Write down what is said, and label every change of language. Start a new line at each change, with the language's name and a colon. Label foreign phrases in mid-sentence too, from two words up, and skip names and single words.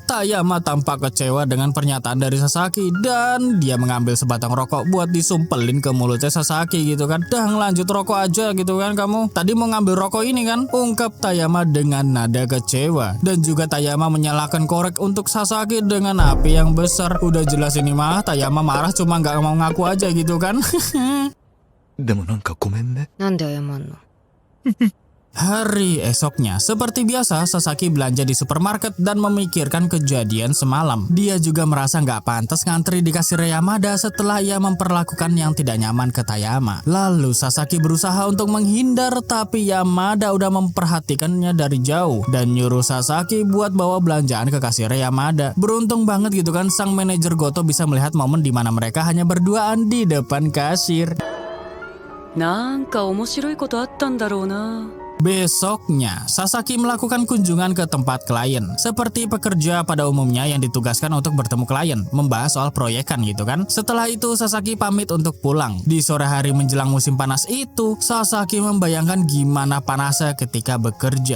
Indonesian: Tayama tampak kecewa dengan pernyataan dari Sasaki dan dia mengambil sebatang rokok buat disumpelin ke mulutnya Sasaki gitu kan. Dah lanjut rokok aja gitu kan kamu. Tadi mau ngambil rokok ini kan? Ungkap Tayama dengan nada kecewa. Dan juga Tayama menyalakan korek untuk Sasaki dengan api yang besar. Udah jelas ini mah Tayama marah cuma nggak mau ngaku aja gitu kan.
Japanese: でもなんかごめんね。なんで謝んの
Indonesian: Hari esoknya, seperti biasa, Sasaki belanja di supermarket dan memikirkan kejadian semalam. Dia juga merasa nggak pantas ngantri di kasir Yamada setelah ia memperlakukan yang tidak nyaman ke Tayama. Lalu Sasaki berusaha untuk menghindar, tapi Yamada udah memperhatikannya dari jauh dan nyuruh Sasaki buat bawa belanjaan ke kasir Yamada. Beruntung banget gitu kan, sang manajer Goto bisa melihat momen di mana mereka hanya berduaan di depan kasir.
Japanese: なんか面白いことあったんだろうな。
Indonesian: Besoknya, Sasaki melakukan kunjungan ke tempat klien. Seperti pekerja pada umumnya yang ditugaskan untuk bertemu klien, membahas soal proyekan gitu kan. Setelah itu, Sasaki pamit untuk pulang. Di sore hari menjelang musim panas itu, Sasaki membayangkan gimana panasnya ketika bekerja.